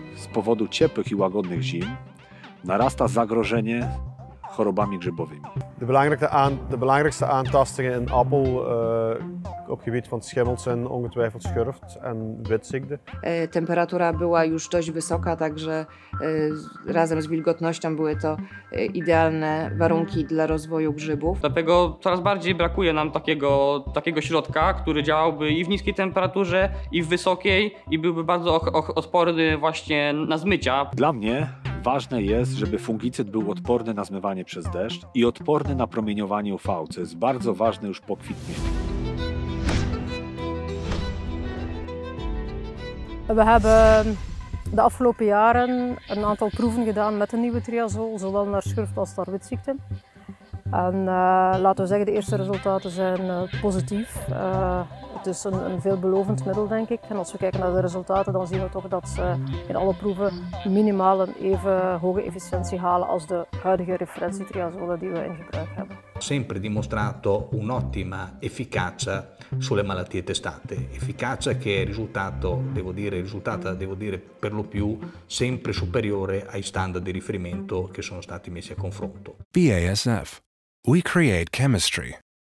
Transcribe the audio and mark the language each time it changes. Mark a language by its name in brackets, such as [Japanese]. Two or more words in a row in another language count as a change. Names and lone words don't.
[Polish] powodu ciepłych i łagodnych zim narasta zagrożenie chorobami grzybowymi. [Dutch] De belangrijkste aantastingen in appel op gebied van schimmel zijn ongetwijfeld schurft en witziekte. [Polish] Temperatura była już dość wysoka, także razem z wilgotnością były to idealne warunki dla rozwoju grzybów. Dlatego coraz bardziej brakuje nam takiego środka, który działałby i w niskiej temperaturze, i w wysokiej, i byłby bardzo odporny właśnie na zmycia. Dla mnie ważne jest, żeby fungicyd był odporny na zmywanie przez deszcz i odporny na promieniowanie UV, co jest bardzo ważne już po kwitnieniu. [Dutch] We hebben de afgelopen jaren een aantal proeven gedaan met de nieuwe triazol, zowel naar schurft als naar witziekten. En laten we zeggen, de eerste resultaten zijn positief. Het is een veelbelovend middel, denk ik. En als we kijken naar de resultaten, dan zien we toch dat ze in alle proeven minimaal een even hoge efficiëntie halen als de huidige referentietriazolen die we in gebruik hebben. [Italian] Sempre dimostrato un'ottima efficacia sulle malattie testate, efficacia che è risultata per lo più sempre superiore ai standard di riferimento che sono stati messi a confronto. [English] BASF. We create chemistry.